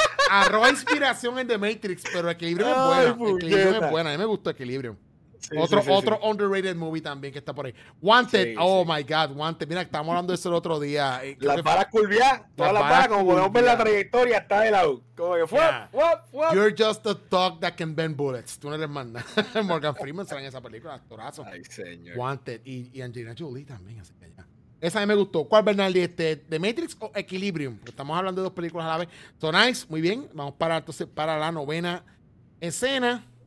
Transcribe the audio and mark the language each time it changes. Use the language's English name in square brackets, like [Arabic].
[Spanish] Arroba inspiración en The Matrix, pero Equilibrium es buena. Equilibrium es buena, a mí me gustó Equilibrium. Sí, [English] otro underrated movie [Spanish] también que está por ahí. Wanted. Sí, oh, sí. [English] My God, [Spanish] Wanted. Mira, estábamos hablando de eso el otro día. Las balas curviadas. Todas las balas, como podemos ver la trayectoria, está de lado. Como que fue. Yeah. [English] You're just a thug that can bend bullets. [Spanish] Tú no eres más nada. Morgan Freeman será en esa película, actorazo. Ay, señor. Wanted. Y Angelina Jolie también. Así que ya. Esa a mí me gustó. ¿Cuál, Bernardi? ¿The Matrix o Equilibrium? Porque estamos hablando de dos películas a la vez. [English] So nice. [Spanish] Muy bien. Vamos para entonces para la novena escena.